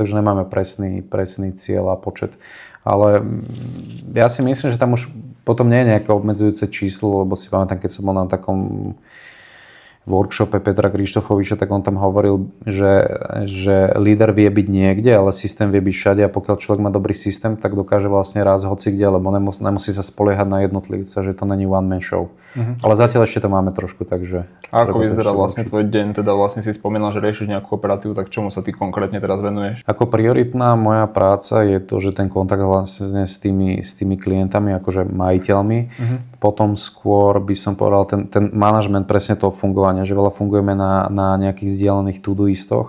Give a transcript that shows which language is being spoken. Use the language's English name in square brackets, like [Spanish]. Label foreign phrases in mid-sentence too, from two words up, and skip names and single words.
[Slovak] Takže nemáme presný cieľ a počet. Ale ja si myslím, že tam už potom nie je nejaké obmedzujúce číslo, lebo si pamätám, keď som bol na takom workshope Petra Krištofoviča, tak on tam hovoril, že líder vie byť niekde, ale systém vie byť všade a pokiaľ človek má dobrý systém, tak dokáže vlastne rásť hoci kde, lebo nemusí sa spoliehať na jednotlivca, že to není [English] one man show. [Slovak] Ale zatiaľ ešte to máme trošku, takže... A ako vyzerá vlastne tvoj deň? Teda vlastne si spomínal, že riešiš nejakú operatívu, tak čomu sa ty konkrétne teraz venuješ? Ako prioritná moja práca je to, že ten kontakt vlastne s tými klientami, akože majiteľmi. Potom skôr by som povedal ten manažment presne toho fungovania, že veľa fungujeme na nejakých zdieľaných to-do-istoch.